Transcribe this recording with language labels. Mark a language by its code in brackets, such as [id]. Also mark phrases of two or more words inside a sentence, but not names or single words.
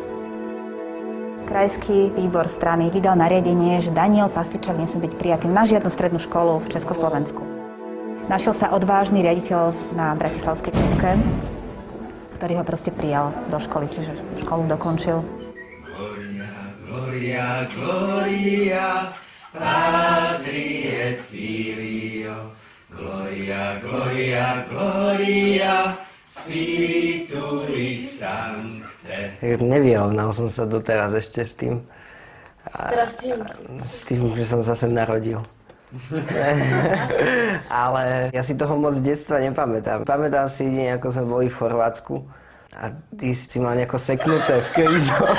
[sk] Krajský výbor strany vydal nariadenie, že Daniel Pastičák nesmie byť prijatý na žiadnu strednú školu v Československu. Našiel sa odvážny riaditeľ na bratislavskej Krupke, ktorý ho proste prijal do školy, čiže školu dokončil. [la] Gloria, gloria, gloria, Patri et Filio, gloria, gloria, gloria, Spiritui Sancte. [sk] Nevyrovnal som sa doteraz ešte s tým. Teraz s tým? S tým, že som sa sem narodil. Ale ja si toho moc z detstva nepamätám. Pamätám si jedine, ako sme boli v Chorvátsku a ty si mal nejako seknuté v krížoch.